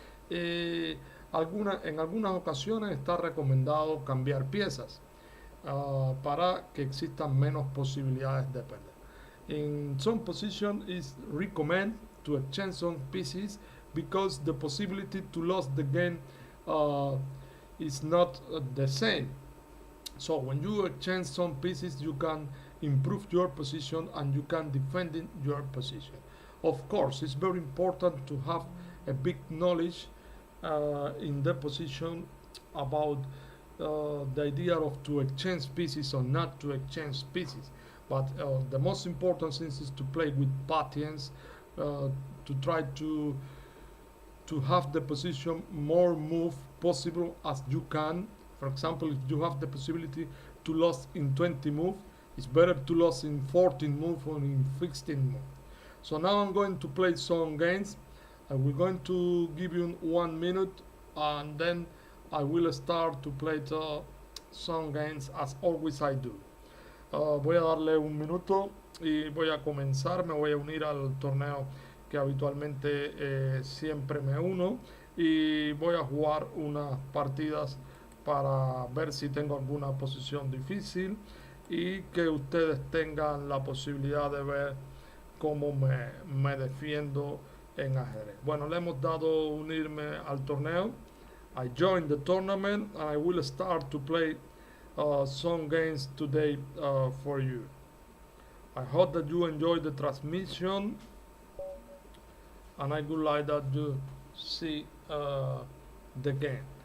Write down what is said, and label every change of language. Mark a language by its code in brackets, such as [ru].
[es] En algunas ocasiones está recomendado cambiar piezas para que existan menos posibilidades de perder. [en] In some position is recommend to exchange some pieces, because the possibility to lose the game is not the same. So when you exchange some pieces, you can improve your position and you can defend your position. Of course, it's very important to have a big knowledge in the position about the idea of to exchange pieces or not to exchange pieces. But the most important thing is to play with patience, to try to have the position more move possible as you can. For example, if you have the possibility to lose in 20 move, it's better to lose in 14 move or in 16 move. So now I'm going to play some games. We're going to give you 1 minute, and then I will start to play some games as always I do. [es] Voy a darle 1 minuto y voy a comenzar. Me voy a unir al torneo que habitualmente siempre me uno, y voy a jugar unas partidas para ver si tengo alguna posición difícil y que ustedes tengan la posibilidad de ver cómo me defiendo en ajedrez. Bueno, le hemos dado unirme al torneo. [en] I joined the tournament and I will start to play some games today for you. I hope that you enjoy the transmission, and I would like that you see the game.